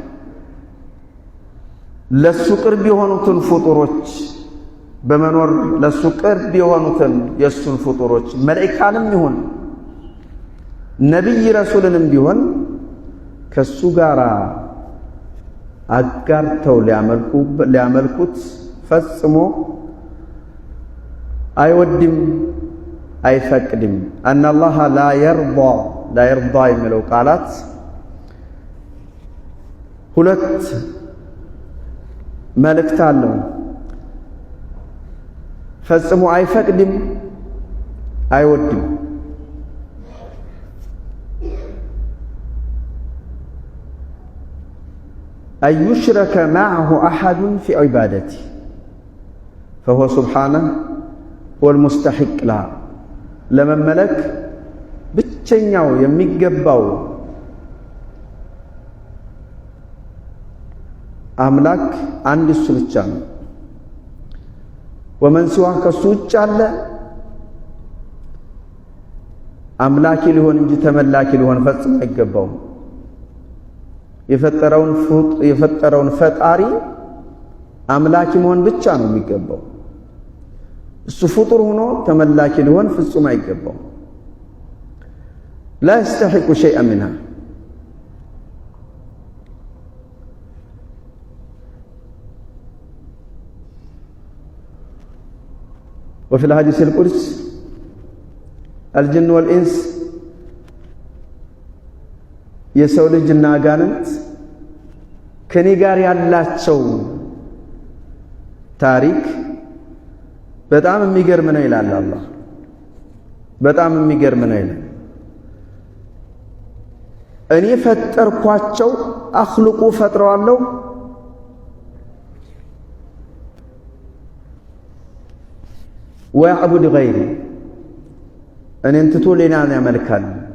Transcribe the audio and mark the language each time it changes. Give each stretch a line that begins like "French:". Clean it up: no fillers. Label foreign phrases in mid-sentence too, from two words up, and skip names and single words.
Amharic: ለሱ ቅርብ የሆኑትን ፍጡሮች በመኖር ለሱ ቅርብ የሆኑትን የሱን ፍጡሮች መላእክታንም ይሁን ነብይ ረሱልንም ቢሆን ከሱ ጋር አጋርተው ሊያመልኩት ፈጽሞ አይወድም አይፈቅድም።
Arabic: أن الله لا يرضى
Amharic: የሚለው ቃላት ሁለት መልእክት አለው። ፈጽሞ አይፈቅድም አይወድም።
Arabic: أن يشرك معه أحد في عبادته فهو سبحانه هو المستحق لها لمن ملك
Amharic: ብቸኛው የሚገባው አምላክ አንድ እሱ ብቻ ነው።
Arabic: ومن سوى
Amharic: ከሱ ውጭ አለ አምላክ ሊሆን እንጂ ተመላኪ ሊሆን ፈጽሞ አይገባውም። የፈጠረውን ፈጣሪ አምላክ መሆን ብቻ ነው የሚገባው። እሱ ፍጡር ሆኖ ተመላኪ ሊሆን ፍጹም አይገባው።
Arabic: لا يستحق شيئا منها وفي الحديث القدس الجن والإنس
Amharic: የሰው ልጅና አጋንንት ከኔ ጋር ያላቸው ታሪክ በጣም የሚገርም ነው ይላል አላህ። በጣም የሚገርም ነው ይላል። እኔ ፈጠርኳቸው አኽልቁ ፈጥረዋለሁ
Arabic: ويعبد غيري
Amharic: እኔን ትቶ ሌላን ያመልካል።